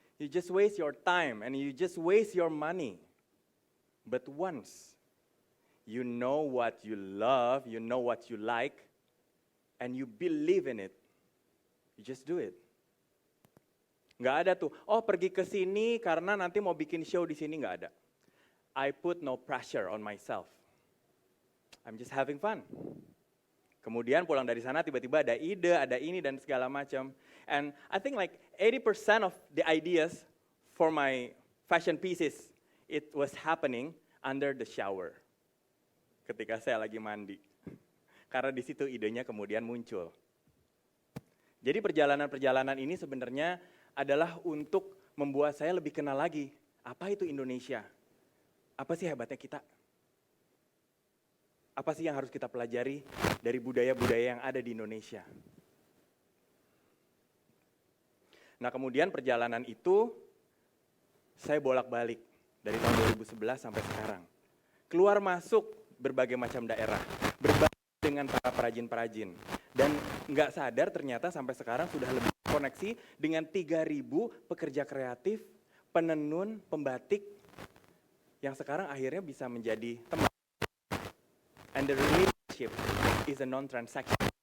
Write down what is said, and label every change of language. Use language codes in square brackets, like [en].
[en] You just waste your time and you just waste your money. But once you know what you love, you know what you like, and you believe in it, you just do it. [id] Nggak ada tuh, oh pergi ke sini karena nanti mau bikin show di sini, nggak ada. [en] I put no pressure on myself. I'm just having fun. [id] Kemudian pulang dari sana tiba-tiba ada ide, ada ini dan segala macam. [en] And I think like 80% of the ideas for my fashion pieces, it was happening under the shower. [id] Ketika saya lagi mandi. Karena di situ idenya kemudian muncul. Jadi perjalanan-perjalanan ini sebenarnya adalah untuk membuat saya lebih kenal lagi. Apa itu Indonesia? Apa sih hebatnya kita? Apa sih yang harus kita pelajari dari budaya-budaya yang ada di Indonesia? Nah kemudian perjalanan itu saya bolak-balik dari tahun 2011 sampai sekarang. Keluar masuk berbagai macam daerah, berbagi dengan para perajin-perajin. Dan nggak sadar ternyata sampai sekarang sudah lebih koneksi dengan 3.000 pekerja kreatif, penenun, pembatik, yang sekarang akhirnya bisa menjadi teman. [en] And the relationship is a non-transaction.